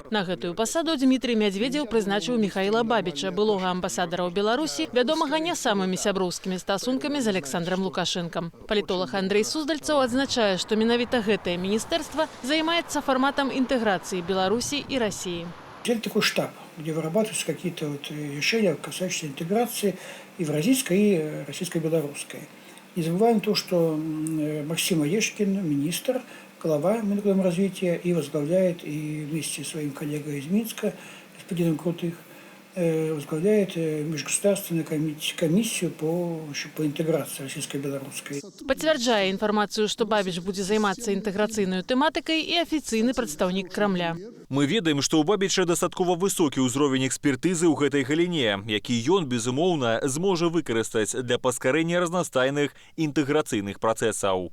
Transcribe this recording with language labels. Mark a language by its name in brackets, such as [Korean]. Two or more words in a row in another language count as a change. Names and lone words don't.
[Belarusian] На гэтую пасаду Дмітрий Мядзведзеў прызначыў Міхаіла Бабіча, былога амбасадара ў Беларусі, вядомага не самымі сяброўскімі стасункамі з Александром Лукашэнкам. Палітолог Андрей Суздальцаў адзначае, што менавіта гэтае міністэрства займаецца фарматам інтэграцыі Беларусі і Расіі. [Russian] Взяли такой штаб, где вырабатываются какие-то решения, касающиеся интеграции евразийской и российско-белорусской. Не забываем то, что Максим Орешкин, министр, глава Минэкономразвития, и возглавляет, и вместе с своим коллегой из Минска, господином Крутых, возглавляет межгосударственную комиссию по интеграции российско-белорусской. [Belarusian] Пацвярджае інфармацыю, што Бабіч будзе займацца інтэграцыйнай тэматыкай і афіцыйны прадстаўнік Крамля. Мы ведаем, што ў Бабіча дастаткова высокі ўзровень экспертызы ў гэтай галіне, які ён, безумоўна, зможа выкарыстаць для паскарэння разнастайных інтэграцыйных працэсаў.